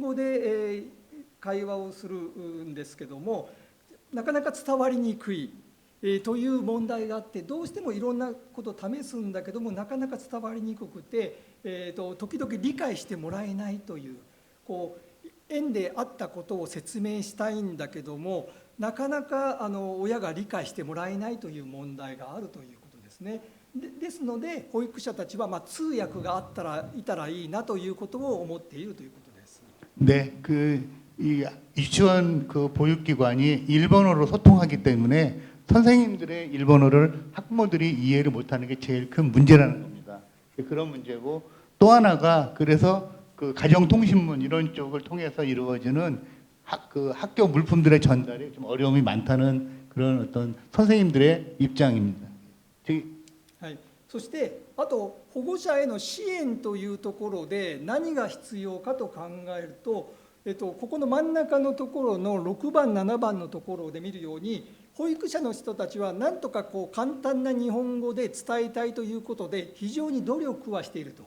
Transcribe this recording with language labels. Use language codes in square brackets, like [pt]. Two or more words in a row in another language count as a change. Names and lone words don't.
[ja] 語で、会話をするんですけども、なかなか伝わりにくい、という問題があって、どうしてもいろんなことを試すんだけどもなかなか伝わりにくくて、時々理解してもらえないという、園であったことを説明したいんだけどもなかなか親が理解してもらえないという問題があるということですね。ですので保育者たちは通訳がいたらいいなということを思っているということです。 [ko] 네, 이 유치원 그 보육기관이 일본어로 소통하기 때문에 선생님들의 일본어를 학부모들이 이해를 못하는 게 제일 큰 문제라는 겁니다. 그런 문제고, 또 하나가 그래서 그 가정통신문 이런 쪽을 통해서 이루어지는 학교 물품들의 전달에 좀 어려움이 많다는 그런 어떤 선생님들의 입장입니다. [ja] はい、そしてあと保護者への支援というところで何が必要かと考えると、ここの真ん中のところの6番7番のところで見るように、保育者の人たちは何とか簡単な日本語で伝えたいということで非常に努力はしていると。